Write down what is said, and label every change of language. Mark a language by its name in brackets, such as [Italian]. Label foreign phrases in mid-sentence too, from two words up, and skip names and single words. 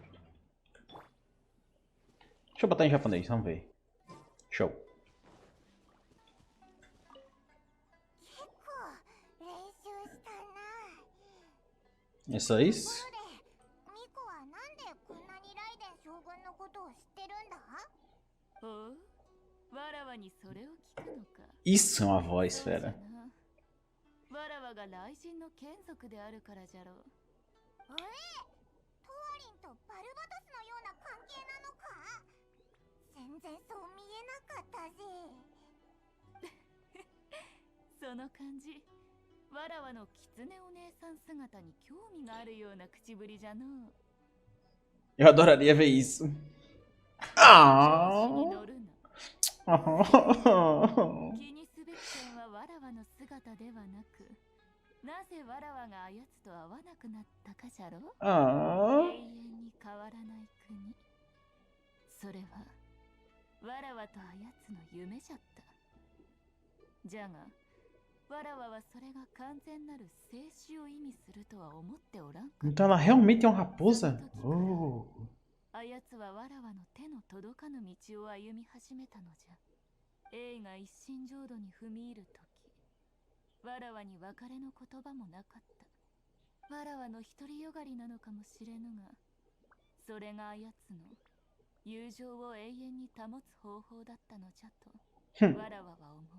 [Portuguese] Deixa eu botar em japonês, vamos ver. Show. [Japanese] 結構練習したな。 [Portuguese] É só isso? [Japanese] ミコはなんでこんなにライデン将軍のことを知ってるんだ？おう、わらわにそれを聞くのか。 [Portuguese] Isso é uma voz, [Japanese] そうじゃ [Portuguese] fera. [Japanese] な。わらわが雷神の眷属であるからじゃろう。トワリンとバルバトスのような関係なのか？全然そう見えなかったぜ。その感じ、わらわの狐お姉さん姿に興味があるような口ぶりじゃのう。 [Portuguese] Eu adoraria ver isso. [Japanese] 調子に乗るな。 Ah! 気にすべき点はわらわの姿ではなく、なぜわらわがあやつと会わなくなったかじゃろう。 Ah! 永遠に変わらない国。それはわらわとあやつの夢じゃった。じゃがわらわはそれが完全なる静止を意味するとは思っておらんかった。 [Portuguese] Então ela realmente é uma raposa? Oh! [Japanese] あやつはわらわの手の届かぬ道を歩み始めたのじゃ。映が一心浄土に踏み入るとき、わらわに別れの言葉もなかった。わらわの独りよがりなのかもしれぬが、それがあやつの友情を永遠に保つ方法だったのじゃと、わらわは思う。